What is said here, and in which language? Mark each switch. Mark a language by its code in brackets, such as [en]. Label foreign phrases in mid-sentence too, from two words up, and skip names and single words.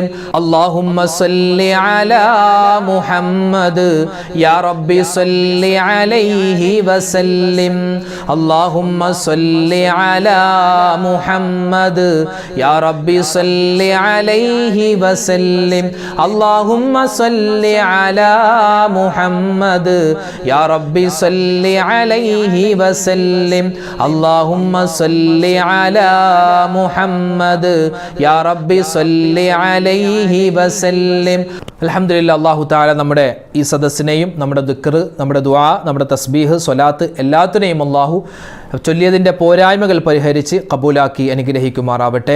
[ar] اللهم صل على محمد يا رب صل عليه وسلم. اللهم صل على محمد يا رب صل عليه وسلم. اللهم صل على محمد يا رب صل عليه وسلم اللهم صل على محمد يا رب صل عليه وسلم. [ml] അൽഹംദുലില്ലാ, [ar] الله تعالى [ml] നമ്മുടെ ഈ സദസ്സിനെയും നമ്മുടെ ദിക്ർ, നമ്മുടെ ദുആ, നമ്മുടെ തസ്ബീഹ്, സ്വലാത്ത് എല്ലാത്തിനെയും അല്ലാഹു ചൊല്ലിയതിൻ്റെ പോരായ്മകൾ പരിഹരിച്ച് കബൂലാക്കി അനുഗ്രഹിക്കുമാറാവട്ടെ.